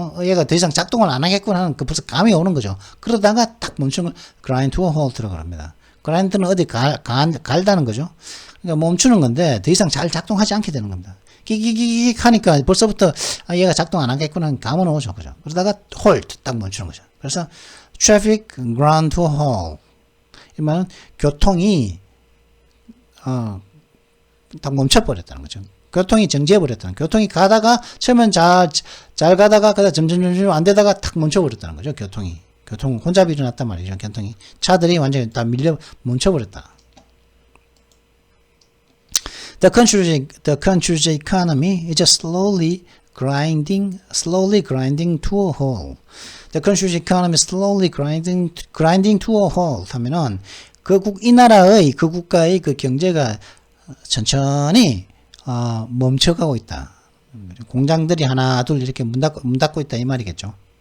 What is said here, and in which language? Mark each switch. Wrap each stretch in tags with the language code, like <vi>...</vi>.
<ko>얘가 더 이상 작동을 안 하겠구나 하는 벌써 감이 오는 거죠. 그러다가 탁 멈추는 걸 grind to a halt라고 합니다. grind는 어디 갈다는 거죠. 그러니까 멈추는 건데 더 이상 잘 작동하지 않게 되는 겁니다. 끼기기기 하니까 벌써부터 얘가 작동 안 하겠구나 하는 감은 오죠. 그죠. 그러다가 halt 딱 멈추는 거죠. 그래서</ko> <en>traffic ground to a halt.</en> <ko>이 말은 교통이 딱 멈춰버렸다는 거죠. 교통이 정지해버렸다는 교통이 가다가 처음엔 잘 가다가 그다가 점점 안 되다가 탁 멈춰버렸다는 거죠. 교통 혼잡이 일어났단 말이죠. 교통이 차들이 완전히 다 멈춰버렸다.</ko> <en>The country's economy is slowly grinding to a halt. The country's economy is slowly grinding to a halt</en> <ko>하면은 이 나라의 그 국가의 그 경제가 천천히 멈춰가고 있다. 공장들이 하나 둘 이렇게 문 닫고 있다 이 말이겠죠.</ko>